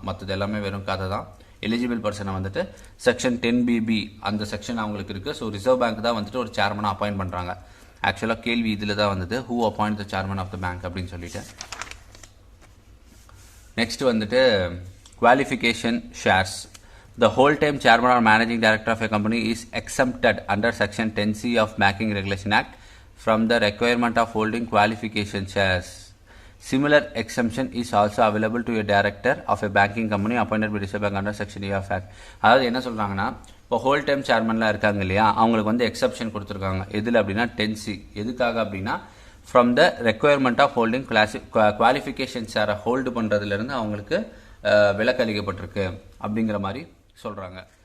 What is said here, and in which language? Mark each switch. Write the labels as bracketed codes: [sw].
[ta] மற்றது எல்லாமே வெறும் கதை தான். எலிஜிபிள் பர்சனை வந்துட்டு செக்ஷன் 10BB அந்த செக்ஷன் அவங்களுக்கு இருக்குது. ஸோ ரிசர்வ் பேங்க் தான் வந்துட்டு ஒரு சேர்மனை அப்பாயிண்ட் பண்ணுறாங்க. ஆக்சுவலாக கேள்வி இதில் தான் வந்தது, [en] who appoint the chairman of the bank [ta] அப்படின்னு சொல்லிட்டு. நெக்ஸ்ட் வந்துட்டு qualification shares. [en] The whole time chairman or managing director of a company is exempted under section 10C of Banking Regulation Act from the requirement of holding qualification shares. Similar exemption is also available to a director of a banking company appointed by Reserve Bank under section A of Act. [ta] அதாவது என்ன சொல்றாங்கன்னா, இப்போ whole time சேர்மன்லாம் இருக்காங்க இல்லையா, அவங்களுக்கு வந்து exception கொடுத்துருக்காங்க. எதில் அப்படின்னா 10C. எதுக்காக அப்படின்னா [en] from the requirement of holding [ta] qualification ஷேரை ஹோல்டு பண்ணுறதுலேருந்து அவங்களுக்கு விலக்களிக்கப்பட்டிருக்கு அப்படிங்கிற மாதிரி சொல்கிறாங்க.